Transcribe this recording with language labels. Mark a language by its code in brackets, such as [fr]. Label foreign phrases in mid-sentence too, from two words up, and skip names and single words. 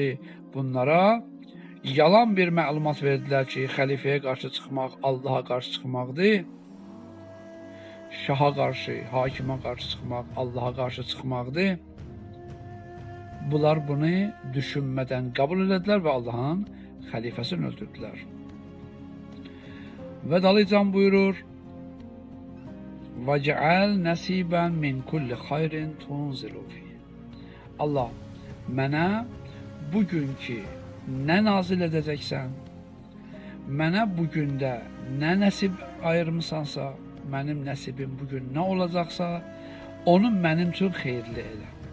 [az] Bunlara yalan bir məlumat verdilər ki, xəlifəyə qarşı çıxmaq, Allaha qarşı çıxmaqdır. Şaha qarşı, hakimə qarşı çıxmaq, Allaha qarşı çıxmaqdır. Bunlar bunu düşünmədən qəbul elədilər və Allahın xəlifəsini öldürdülər. Və dalıcan buyurur: [ar] وَجَعَلْ نَسِيبًا مِنْ كُلِّ خَيْرٍ تُنْزِلُ فِيهِ. [az] Allah, mənə bugünkü nə nazil edəcəksən, mənə bugündə nə nəsib ayırmısansa, mənim nəsibim bugün nə olacaqsa, onu mənim üçün xeyirli elə.